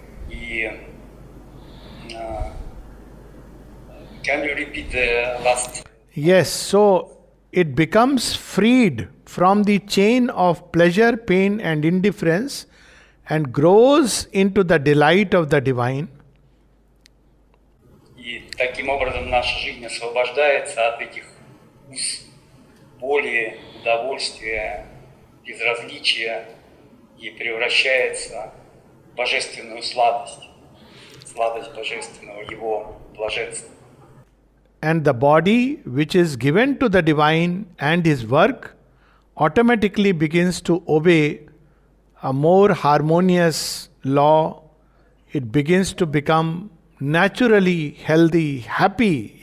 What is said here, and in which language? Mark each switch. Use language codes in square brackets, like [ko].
[en] И can you repeat the last? Yes, so it becomes freed from the chain of pleasure, pain, and indifference and grows into the delight of the divine. [ru] И таким образом наша жизнь освобождается от этих уз боли, удовольствия, безразличия и превращается в божественную сладость божественного, его блаженства. [en] And the body, which is given to the divine and his work, automatically begins to obey a more harmonious law. It begins to become naturally healthy, happy.